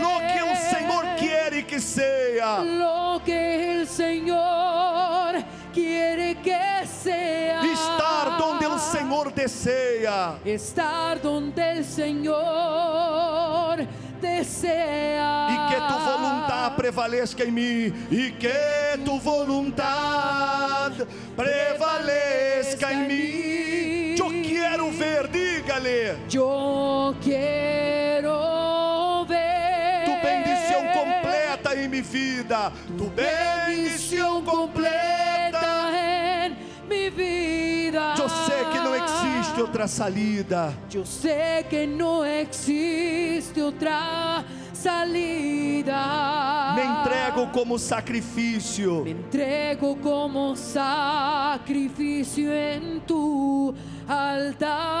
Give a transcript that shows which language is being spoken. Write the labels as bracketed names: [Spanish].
[Portuguese] lo que o Senhor quer que seja. [Spanish] lo que el Señor quiere que sea. [Portuguese] Estar donde o Senhor deseja. [Spanish] Estar donde el Señor desea. [Portuguese] E que tu vontade prevaleça em mim. E que tu vontade prevaleça em mim. Eu quero ver, diga-lhe. [Spanish] Yo quiero ver [Portuguese] Tu bendição completa em minha vida. Tu bendição completa. [Spanish] en mi vida. [Portuguese] Eu sei que não existe outra salida. [Spanish] Yo sé que no existe otra salida. [Portuguese] Me entrego como sacrifício. [Spanish] Me entrego como sacrificio en tu altar.